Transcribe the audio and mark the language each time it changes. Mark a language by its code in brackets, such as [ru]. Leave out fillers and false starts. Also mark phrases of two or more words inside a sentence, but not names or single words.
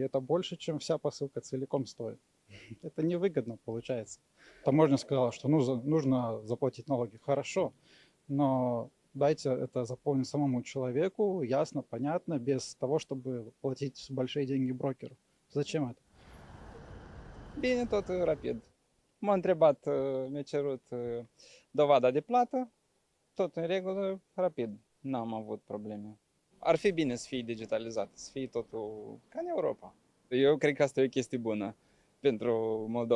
[ru] Это больше, чем вся посылка целиком стоит. Это невыгодно получается. Таможня сказала, что нужно заплатить налоги. Хорошо, но дайте это заполнить самому человеку, ясно, понятно, без того, чтобы платить большие деньги брокеру. Зачем это? [ro] Bine, tot rapid. M-a întrebat, mi-a cerut dovada de plată, tot în regulă, rapid. N-am avut probleme. Ar fi bine să fie digitalizat, să fie totul ca în Europa. Eu cred că asta e o chestie bună pentru Moldova.